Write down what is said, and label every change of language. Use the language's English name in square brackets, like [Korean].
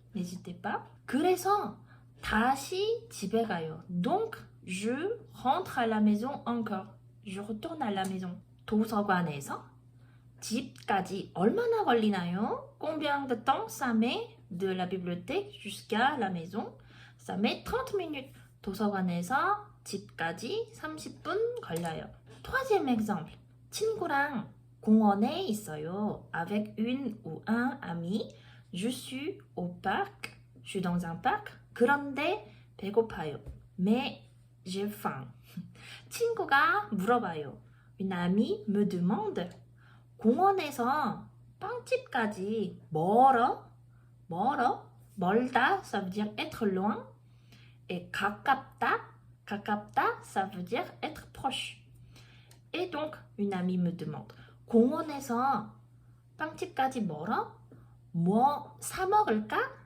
[French] N'hésitez pas. [Korean] 그래서 다시 집에 가요. [French] Donc, je rentre à la maison encore. Je retourne à la maison. [Korean] 도서관에서 집까지 얼마나 걸리나요? [French] Combien de temps ça met de la bibliothèque jusqu'à la maison? Ça met 30 minutes. [Korean] 도서관에서 집까지 30분 걸려요. [French] Troisième exemple. [Korean] 친구랑 공원에 있어요. [French] Avec une ou un ami. Je suis au parc. Je suis dans un parc. [Korean] 그런데 배고파요. [French] Mais j'ai faim. [Korean] 친구가 물어봐요. [French] Une amie me demande. [Korean] 공원에서 빵집까지 멀어? [French] 멀다, ça veut dire être loin. Et 가깝다, ça veut dire être proche. Et donc, une amie me demande, [Korean] 공원에서 빵집까지 멀어? 뭐 사 먹을까?